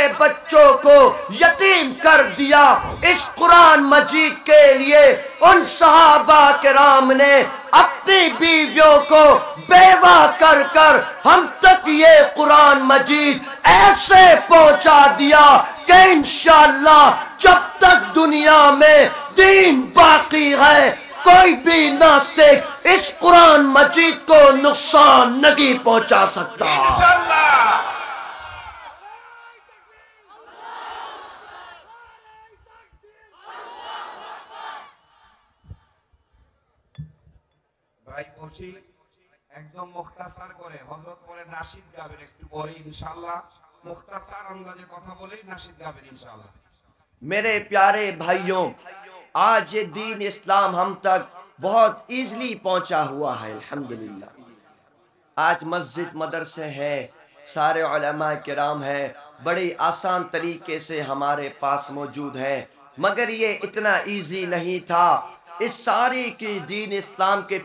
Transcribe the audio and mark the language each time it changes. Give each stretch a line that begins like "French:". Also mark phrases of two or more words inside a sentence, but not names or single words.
Urdu: بچوں کو یتیم کر دیا اس قرآن مجید کے لیے ان صحابہ کرام نے اپنی بیویوں کو بیوہ کر کر ہم تک یہ قرآن مجید ایسے پہنچا دیا کہ انشاءاللہ جب تک دنیا میں دین باقی ہے کوئی بھی ناستک اس قرآن مجید کو نقصان نہیں پہنچا سکتا
Bangla: انشاءاللہ ভাই বসি একদম মুখতাসার করে হযরত পরে নাশিদ গাবেন একটু পরে ইনশাআল্লাহ মুখতাসার আন্দাজে কথা বলে নাশিদ গাবেন ইনশাআল্লাহ
Urdu: میرے پیارے بھائیوں آج یہ دین اسلام ہم تک بہت ایزلی پہنچا ہوا ہے الحمدللہ آج مسجد مدرسے ہیں سارے علماء کرام ہیں بڑی آسان طریقے سے ہمارے پاس موجود ہیں مگر یہ اتنا ایزی نہیں تھا اس ساری کی دین اسلام کے